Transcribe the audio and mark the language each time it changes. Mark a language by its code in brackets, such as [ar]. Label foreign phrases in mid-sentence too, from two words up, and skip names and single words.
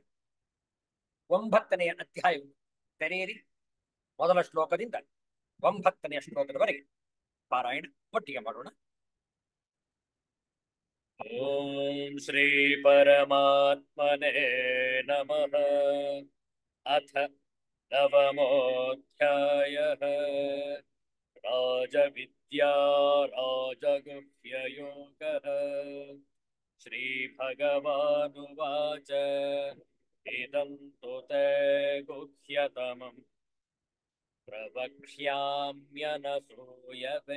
[kn] 9ನೇ ಅಧ್ಯಾಯವನ್ನು ತೆರೆಯಿರಿ. ಮೊದಲ ಶ್ಲೋಕದಿಂದ 9ನೇ ಶ್ಲೋಕದವರೆಗೆ ಪಾರಾಯಣ ಒಟ್ಟಿಗೆ ಮಾಡೋಣ. [sa] ಓಂ ಶ್ರೀ ಪರಮಾತ್ಮನೇ ನಮಃ. ಅಥ ನವಮೋऽಧ್ಯಾಯಃ. ರಾಜವಿದ್ಯಾ ರಾಜಗುಹ್ಯಯೋಗಃ. श्रीभगवानुवाच इदं तु ते गुह्यतमं प्रवक्ष्याम्यनसूयवे.